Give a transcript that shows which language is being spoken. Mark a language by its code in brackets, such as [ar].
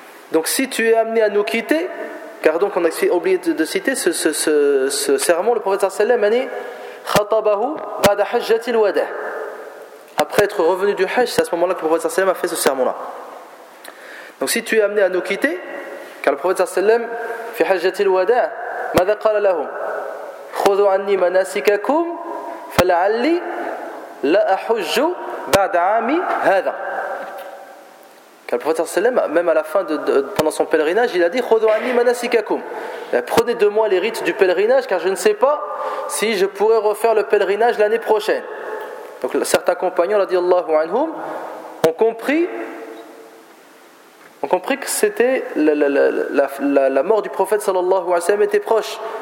[fr] Donc si tu es amené à nous quitter, car donc on a oublié de citer ce sermon, le prophète sallallahu alayhi wa sallam a [ar] khatabahu ba'da hajjati al-wada'. [fr] Après être revenu du hajj, c'est à ce moment-là que le prophète sallallahu alayhi wa sallam a fait ce sermon-là. Donc si tu es amené à nous quitter, car le prophète sallallahu alayhi wa sallam fait hajjati al-wada', [ar] madha qala lahum? خذوا عني مناسككم فلعلي لا احج بعد عامي هذا. [fr] Car le prophète sallam, même à la fin de pendant son pèlerinage, il a dit [ar] خذوا عني مناسككم, [fr] prenez de moi les rites du pèlerinage, car je ne sais pas si je pourrai refaire le pèlerinage l'année prochaine. Donc certains compagnons radiyallahu anhum ont compris que c'était la mort du prophète sallallahu alayhi wa sallam était proche.